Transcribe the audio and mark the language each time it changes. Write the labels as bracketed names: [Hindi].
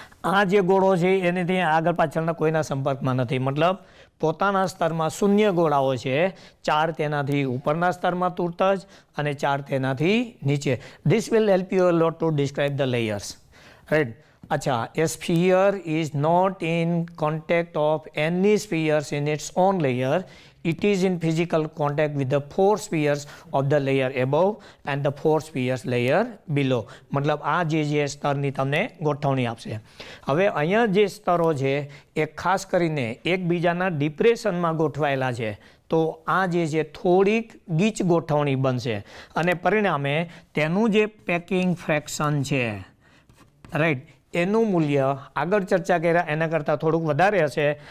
[Gujarati] આ જે ગોળો છે એનેથી આગળ પાછળના કોઈના સંપર્કમાં નથી, મતલબ પોતાના સ્તરમાં 0 ગોળાઓ છે, 4 તેનાથી ઉપરના સ્તરમાં તુરત જ અને 4 તેનાથી નીચે. [English] This will help you a lot to describe the layers, right. અચ્છા, a sphere is not in contact of any spheres in its own layer. It is in physical contact with the 4 spheres of the layer above and the 4 spheres layer below. [Gujarati] મતલબ આ જે સ્તરની તમને ગોઠવણી આપશે. હવે અહીંયા જે સ્તરો છે એ ખાસ કરીને એકબીજાના ડિપ્રેશનમાં ગોઠવાયેલા છે, તો આ જે છે થોડીક ગીચ ગોઠવણી બનશે અને પરિણામે તેનું જે પેકિંગ ફ્રેક્શન છે, રાઈટ, એનું મૂલ્ય આગળ ચર્ચા કર્યા એના કરતાં થોડુંક વધારે હશે.